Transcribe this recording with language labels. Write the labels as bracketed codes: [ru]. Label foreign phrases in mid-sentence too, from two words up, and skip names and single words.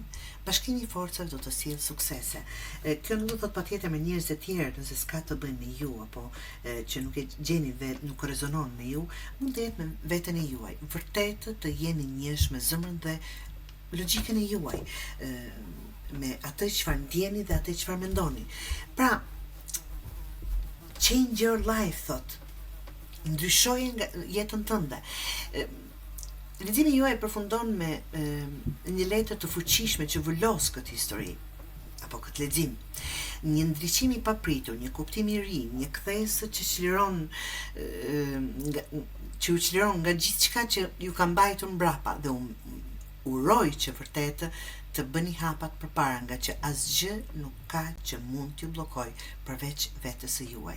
[sq] Bashkimi i forcave do të sjellë suksese. Kjo nuk do të thotë patjetër me njerëz të tjerë, nëse s'ka të bëjë me ju apo që nuk e gjeni vetë, nuk rezonon me ju, mund të jetë me veten e juaj. Vërtet të jeni njësh me zemrën dhe logjikën e juaj, me atë çfarë ndjeni dhe atë çfarë mendoni. Pra, [en] change your life, [sq] thot. Ndryshoje nga jetën tënde. Leximi juaj përfundon me një letër të fuqishme që vëlos këtë histori apo këtë lexim. Një ndriçim i papritur, një kuptim i ri, një kthesë që u çliron nga gjithçka që ju ka mbajtur mbrapa dhe uroj që vërtet të bëni hapat përpara, nga që asgjë nuk ka që mund t'ju bllokoj përveç vetes së juaj.